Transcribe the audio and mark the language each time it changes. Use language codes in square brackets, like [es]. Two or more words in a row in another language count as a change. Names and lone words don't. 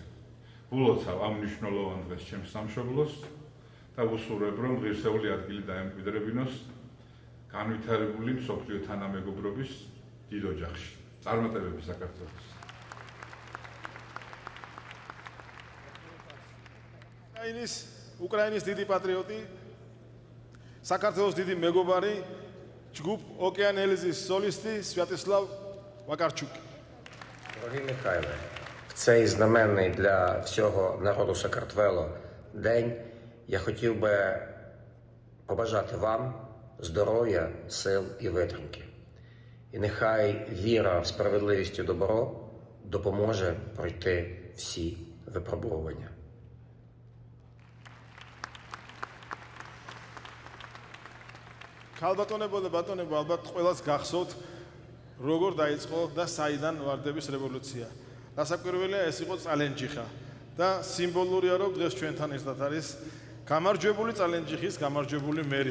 [ka] ულოცავ ამ მნიშვნელოვან დღეს ჩემს სამშობლოს და ვუსურვებ, რომ ღირსეული ადგილი დაემკვიდრებინოს განვითარებული მსოფლიო თანამეგობრობის დიდ ოჯახში. წარმატებები საქართველოს. უკრაინის დიდი პატრიოტი, საქართველოს დიდი მეგობარი, ჯგუფ ოკეან ელიზის солисти Святослав Вакарчук. [uk] Дорогий Михайле, в цей знаменний для всього народу Сакартвело день я хотів би побажати вам здоров'я, сил і витримки. І нехай віра в справедливість і добро допоможе пройти всі випробування. [ka] ქალბატონებო და ბატონებო, ალბათ ყველას გახსოვთ, როგორ დაიწყო და საიდან ვარდების რევოლუცია. დასაკვირველია, ეს იყო წალენჯიხა და სიმბოლურია, რომ დღეს ჩვენთან ერთად არის გამარჯვებული წალენჯიხის გამარჯვებული მერი.